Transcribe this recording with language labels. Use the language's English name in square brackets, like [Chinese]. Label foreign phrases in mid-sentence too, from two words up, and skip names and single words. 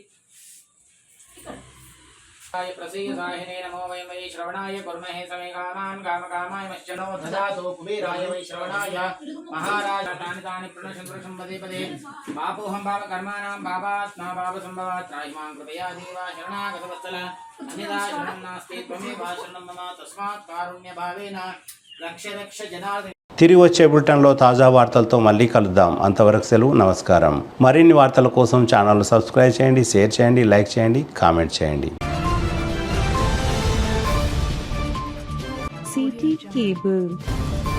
[Sanskrit] प्रसीदाहिने नमो वै वै श्रवणाय कुर्महे समे कामान् कामकामाय मश्चनो ददातु कुबेराय वै श्रवणाय महाराज तानि तानि प्रणशंकरं पदे पदे पापोऽहं पापकर्माणां पापात्मा पापसम्भवात् त्राहि मां कृपया देव शरणागतवत्सल अन्यथा शरणं नास्ति त्वमेव शरणं मम तस्मात् कारुण्यभावेन रक्ष रक्ष जनार्दन। [Telugu] తిరిగి వచ్చే బులెటిన్లో తాజా వార్తలతో మళ్ళీ కలుద్దాం. అంతవరకు సెలవు, నమస్కారం. మరిన్ని వార్తల కోసం ఛానల్ సబ్స్క్రైబ్ చేయండి, షేర్ చేయండి, లైక్ చేయండి, కామెంట్ చేయండి. CT Cable